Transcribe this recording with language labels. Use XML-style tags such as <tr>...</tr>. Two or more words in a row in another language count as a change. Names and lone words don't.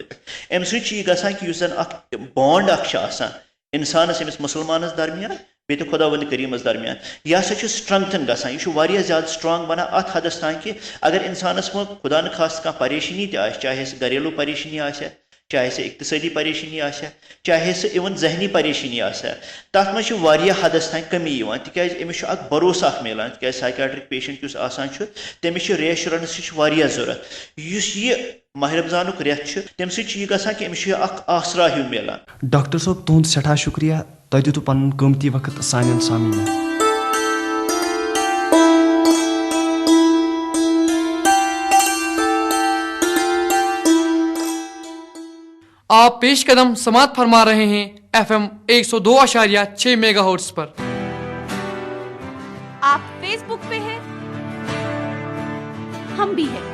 <ks>امہِ سۭتۍ چھُ یہِ گژھان کہِ یُس زن اکھ بانڈ اکھ چھُ آسان انسانس أمِس مسلمانس درمیان بیٚیہِ تہِ خۄداوند کریٖمس درمیان یہِ ہسا چھُ سٹرنگتھن گژھان یہِ چھُ واریاہ زیادٕ سٹرانگ بنان اتھ حدس تام کہِ اگر انسانس منٛز خدا نخواست کانٛہہ پریشٲنی تہِ آسہِ چاہے سُہ گریلوٗ پریشٲنی آسہِ چاہے سُہ اقتصٲدی پریشٲنی آسہِ چاہے سُہ اِوٕن ذہنی پریشٲنی آسہِ تتھ منٛز چھِ واریاہ حدس تام کمی یِوان تِکیازِ أمِس چھُ اکھ بھروسہٕ اکھ میلان تِکیازِ</ks> <en>psychiatric patient</en> <ks>یُس آسان چھُ تٔمِس چھِ ریشورنسٕچ واریاہ ضوٚرتھ. یُس یہِ ماہ رمضانُک رٮ۪تھ چھُ تمہِ سۭتۍ چھُ یہِ گژھان کہِ أمِس چھُ اکھ آسرا ہیوٗ میلان. ڈاکٹر صٲب تُہُنٛد سٮ۪ٹھاہ شُکریہ تۄہہِ دِتوٕ پنُن قۭمتی وقت سانٮ۪ن سامعیٖنن.</ks> <ur>آپ پیش قدم سماعت فرما رہے ہیں FM 102.6 میگا ہرٹز پر. آپ فیس بک پہ ہیں، ہم بھی ہیں.</ur>